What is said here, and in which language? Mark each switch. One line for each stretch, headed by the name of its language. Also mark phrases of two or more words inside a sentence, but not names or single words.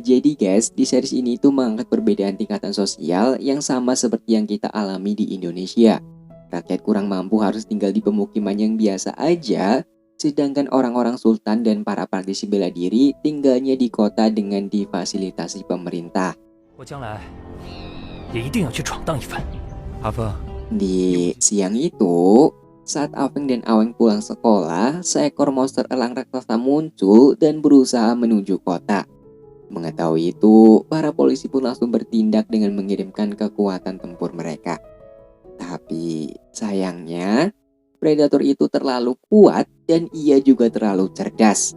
Indonesian: Jadi guys, di series ini itu mengangkat perbedaan tingkatan sosial yang sama seperti yang kita alami di Indonesia. Rakyat kurang mampu harus tinggal di pemukiman yang biasa aja, sedangkan orang-orang sultan dan para praktisi bela diri tinggalnya di kota dengan difasilitasi pemerintah.
Chinese: 我将来也一定要去闯荡一番。阿峰，
Indonesian: Di siang itu, saat Aveng dan Aweng pulang sekolah, seekor monster elang raksasa muncul dan berusaha menuju kota. Mengetahui itu, para polisi pun langsung bertindak dengan mengirimkan kekuatan tempur mereka. Tapi sayangnya, predator itu terlalu kuat dan ia juga terlalu cerdas.